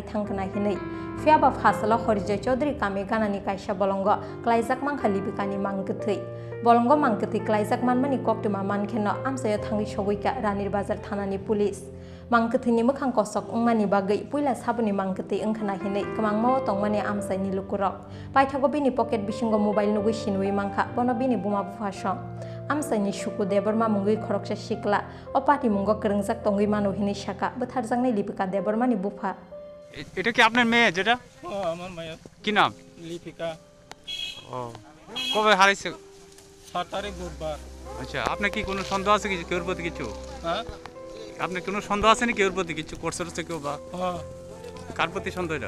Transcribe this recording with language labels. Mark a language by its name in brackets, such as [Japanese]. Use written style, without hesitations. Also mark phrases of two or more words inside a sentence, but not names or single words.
[Kok Borok] thangkana hinai phiaba phasala horijey chaudhuri kami ganani kaisa bolongo klaijak mangkha lipikani mangkuthei bolongo mangkuthi klaijak manmani koktuma mankhenno amsayo thangi sogoika ranir bazar thanani police mangkuthini mukhang kosok ungmani bagai puila sabuni mangkuthi ongkhana hinai kamangmo tongmani amsaini lukurok paithago bini pocket bisingo mobile nugui sinui mangkha bono bini buma bufasong amsaini suku deborma mungui khoroksa shikla o pati mungo krengjak tongui manu hini shaka butharjangnai lipika debormani bufa [Bangla] এটা কি আপনার মেয়ে যেটা আমার মায়া কি নাম লিপিকা ও কবে হারাইছে 7 তারিখ বুধবার আচ্ছা আপনার কি কোনো সন্দেহ আছে কি কেউর প্রতি কিছু হ্যাঁ আপনার কোনো সন্দেহ আছে না কেউর প্রতি কিছু করছে রছে কেউ বা হ্যাঁ কার প্রতি সন্দেহ এটা